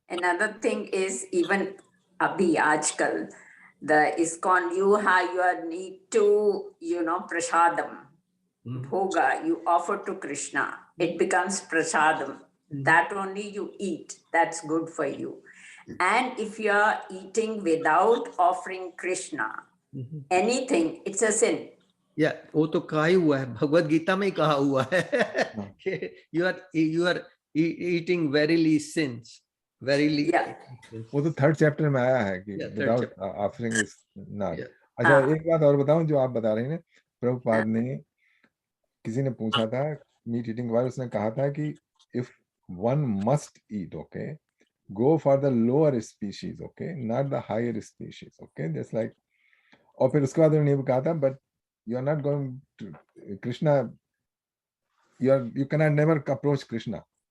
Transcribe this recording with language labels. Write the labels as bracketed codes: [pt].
[en] Another thing is even [hi] abhi aajkal, [en] the ISKCON, you need to, prasadam, bhoga, you offer to Krishna. It becomes prasadam. That only you eat. That's good for you. And if you are eating without offering Krishna anything, it's a sin. [hi] Yeah, वो तो कहा ही हुआ है, भगवद गीता में ही कहा हुआ है कि [en] you are eating verily sins. Verily. Yeah. [hi] वो तो थर्ड चैप्टर में आया है कि [en] without offering is not. [hi] अच्छा एक बात और बताऊं जो आप बता रहे हैं. प्रभुपाद ने किसी ने पूछा था मीट ईटिंग के बारे, उसने कहा था कि [en] if one must eat, okay, go for the lower species, okay, not the higher species, okay, just like. [hi] और फिर उसके बाद उन्होंने कहा था [en] but you are not going to Krishna, you cannot never approach Krishna.